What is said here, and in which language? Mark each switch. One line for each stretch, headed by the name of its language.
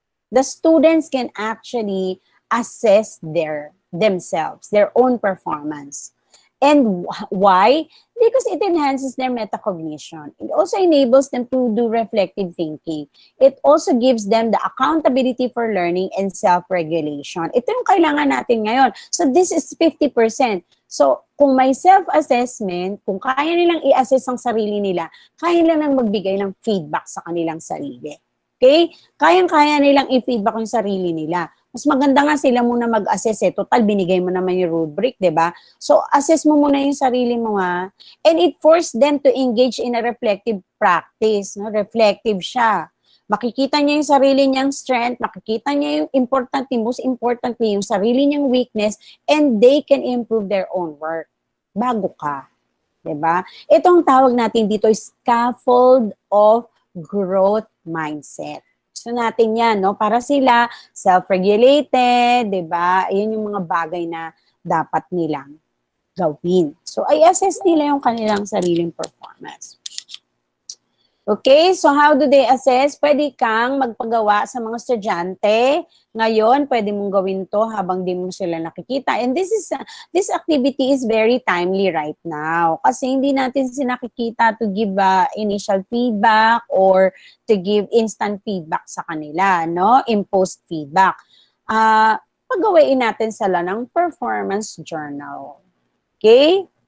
English: The students can actually assess themselves, their own performance. And why? Because it enhances their metacognition. It also enables them to do reflective thinking. It also gives them the accountability for learning and self-regulation.
Filipino: Ito yung kailangan natin ngayon.
English: So this is 50%.
Filipino: So kung may self-assessment, kung kaya nilang i-assess ang sarili nila, kaya nilang magbigay ng feedback sa kanilang sarili. Okay? Kayang-kaya nilang i-feedback yung sarili nila. Mas maganda nga sila muna mag-assess eh. Total, binigay mo naman yung rubric, di ba? So, assess mo muna yung sarili mo nga.
English: And it forced them to engage in a reflective practice.
Filipino: No? Reflective siya. Makikita niya yung sarili niyang strength, makikita niya yung most importantly, yung sarili niyang weakness,
English: and they can improve their own work.
Filipino: Bago ka. Diba? Itong tawag natin dito is scaffold of growth mindset. Gusto natin yan, no? Para sila self-regulated, diba? Yan yung mga bagay na dapat nilang gawin. So, i-assess nila yung kanilang sariling performance.
English: Okay, so how do they assess?
Filipino: Pwede kang magpagawa sa mga estudyante. Ngayon, pwede mong gawin to habang di mo sila nakikita.
English: And this activity is very timely right now.
Filipino: Kasi hindi natin sila nakikita
English: to give initial feedback or to give instant feedback
Filipino: sa kanila, no?
English: Imposed feedback.
Filipino: Pagawain natin sila ng performance journal. Okay?